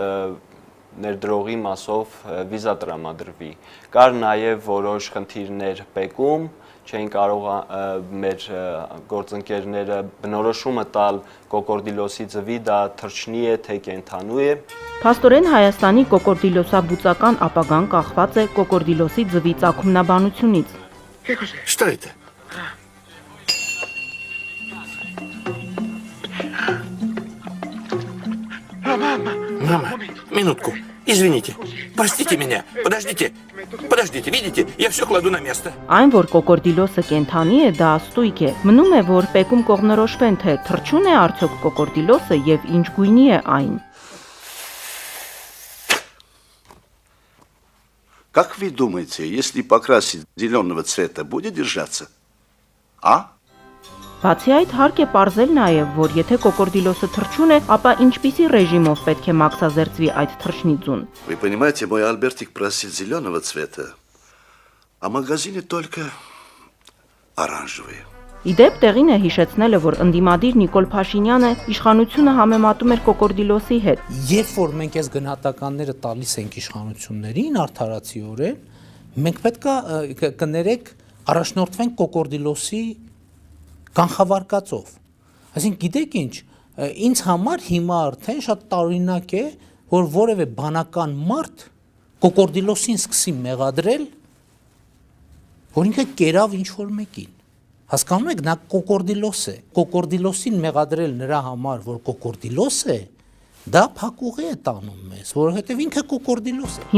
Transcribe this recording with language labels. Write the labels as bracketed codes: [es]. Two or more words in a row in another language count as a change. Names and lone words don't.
[hy] ներդրողի մասով վիզա տրամադրվի։ Կար նաև որոշ խնդիրներ Պեկում, չէին կարող մեր գործընկերները բնորոշումը տալ կոկորդիլոսի ձվի դա թռչնի է թե կենդանու է։ Փաստորեն Հայաստանի կոկորդիլոսաբուծական ապագան կախված է կոկորդիլոսի ձվի ծագումնաբանությունից։ [ru] Что это? Мама, минутку. Извините. Простите меня. Подождите, видите? Я все кладу на место. [hy] Այն որ կոկորդիլոսը կենդանի է, դա աստույկ է։ Մնում է որ Պեկում կողմնորոշվեն թե թռչուն է արդյոք կոկորդիլոսը եւ ինչ գույնի է այն։ [ru] Как вы думаете, если покрасить зеленого цвета, будет держаться? А? [hy] Բացի այդ հարկ է պարզել նաև, որ եթե կոկորդիլոսը թռչուն է, ապա ինչպիսի ռեժիմով պետք է մաքսազերծվի այդ թռչնի ձուն։ [ru] Вы понимаете, мой Альбертик просил зеленого цвета, а в магазине только оранжевые. [hy] Իդեպ տեղին է հիշեցնելը, որ ընդդիմադիր Նիկոլ Փաշինյանը իշխանությունը համեմատում էր կոկորդիլոսի հետ։ Երբ որ մենք այս գնահատականները տալիս ենք իշխանություններին արդարացիորեն, մենք պետք է կներեք առաջնորդվենք կոկորդիլոսի կանխավարկածով։ Այսինքն գիտեք ինչ, ինձ համար հիմա արդեն շատ տարօրինակ է, որ որևէ բանական մարդ կոկորդիլոսին սկսի մեղադրել, որ ինքը կերավ ինչ-որ մեկին։ Հասկանում եք, նա կոկորդիլոս է։ Կոկորդիլոսին մեղադրել նրա համար, որ կոկորդիլոս է, դա փակուղի է տանում մեզ, որովհետև ինքը կոկորդիլոս է։